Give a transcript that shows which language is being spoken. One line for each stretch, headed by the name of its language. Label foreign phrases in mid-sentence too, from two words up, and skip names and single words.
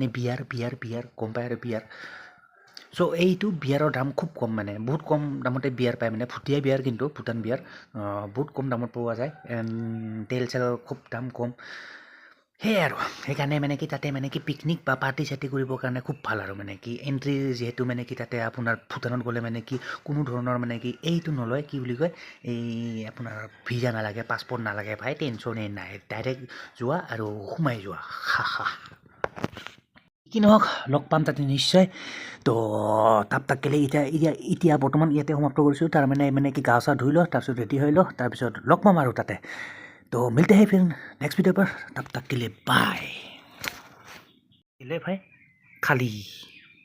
Assamese: বিয়াৰ গম পায় আৰু বিয়াৰ চ' এইটো বিয়াৰৰ দাম খুব কম মানে বহুত কম দামতে বিয়াৰ পায় মানে ভুটীয়া বিয়াৰ কিন্তু ভূটান বিয়াৰ বহুত কম দামত পোৱা যায় তেল চেলৰ খুব দাম কম সেয়াই আৰু সেইকাৰণে মানে কি তাতে মানে কি পিকনিক বা পাৰ্টি চাৰ্টি কৰিবৰ কাৰণে খুব ভাল আৰু মানে কি এণ্ট্ৰি যিহেতু মানে কি তাতে আপোনাৰ ভূটানত গ'লে মানে কি কোনো ধৰণৰ মানে কি এইটো নলয় কি বুলি কয় এই আপোনাৰ ভিজা নালাগে পাছপৰ্ট নালাগে ভাই টেনশ্যনেই নাই ডাইৰেক্ট যোৱা আৰু সোমাই যোৱা কি নহওক লগ পাম তাতে নিশ্চয় তো তাক কেলে এতিয়া বৰ্তমান ইয়াতে সমাপ্ত কৰিছোঁ তাৰমানে কি গা চা ধুই লওঁ তাৰপিছত ৰেডি হৈ লওঁ তাৰপিছত লগ পাম আৰু তাতে
Hindi: तो मिलते हैं फिर नेक्स्ट वीडियो पर तब तक के लिए बाय
Assamese: ले भाई खाली